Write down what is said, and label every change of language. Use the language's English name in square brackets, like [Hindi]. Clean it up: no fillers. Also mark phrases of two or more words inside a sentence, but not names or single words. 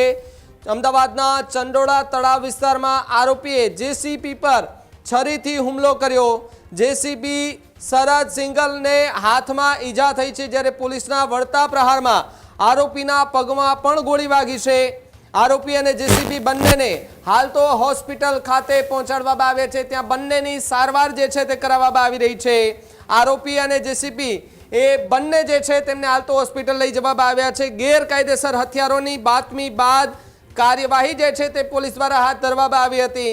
[Gujarati] અમદાવાદના ચંડોળા તળાવ વિસ્તારમાં આરોપીએ જેસીબી પર છરીથી હુમલો કર્યો। જેસીબી શરદ સિંગલને હાથમાં ઈજા થઈ છે જ્યારે પોલીસના વળતા પ્રહારમાં આરોપીના પગમાં પણ ગોળી વાગી છે। आरोपी અને જેસીબી બંનેને હાલ તો હોસ્પિટલ ખાતે પહોંચાડવામાં આવે છે। ત્યાં બંનેની સારવાર જે છે તે કરાવવામાં આવી રહી છે। આરોપી અને જેસીબી એ બંને જે છે તેમને હાલ તો હોસ્પિટલ લઈ જવામાં આવ્યા છે। ગેરકાયદેસર હથિયારોની બાતમી બાદ કાર્યવાહી જે છે તે પોલીસ દ્વારા હાથ ધરવામાં આવી હતી।